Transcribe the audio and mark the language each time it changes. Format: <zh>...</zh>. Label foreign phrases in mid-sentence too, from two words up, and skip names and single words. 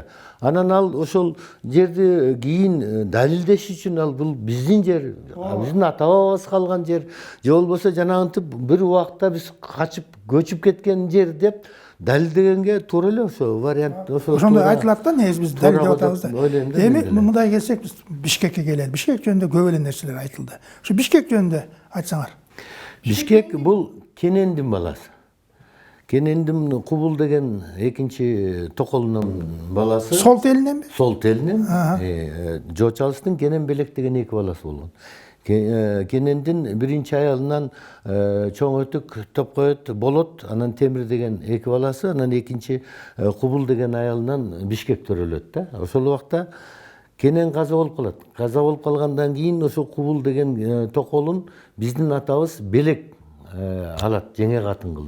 <ky>Анан ал ошол жерди кийин далилдеш үчүн ал бул биздин жер, биздин ата бабабыз калган жер, же болбосо жанагынтип бир убакта биз качып көчүп кеткен жер деп далилдегенге туура эле ошо вариант. Ошондой айтылат да, негизи биз далилдеп атабыз да. Эми мындай келсек биз Бишкекке келели. Бишкек жөнүндө көп эле нерселер айтылды. Ошо Бишкек жөнүндө айтсаңар. Бишкек бул Кенендин баласы. Кенендин Кубул деген экинчи токолунун баласы.</ky> <kk>Сол телиненби? Сол телинен.</kk> <ky>Жочалыстын Кенен Белек деген эки баласы болгон. Кенендин биринчи аялынан чоң өтүк Топкоет болот, анан Темир деген эки баласы, анан экинчи Кубул деген аялынан Бишкек төрөлөт да. Ошол убакта Кенен каза болуп калат. Каза болуп калгандан кийин ошо Кубул деген токолун биздин атабыз Белек алат, жеңе катын кылып.</ky>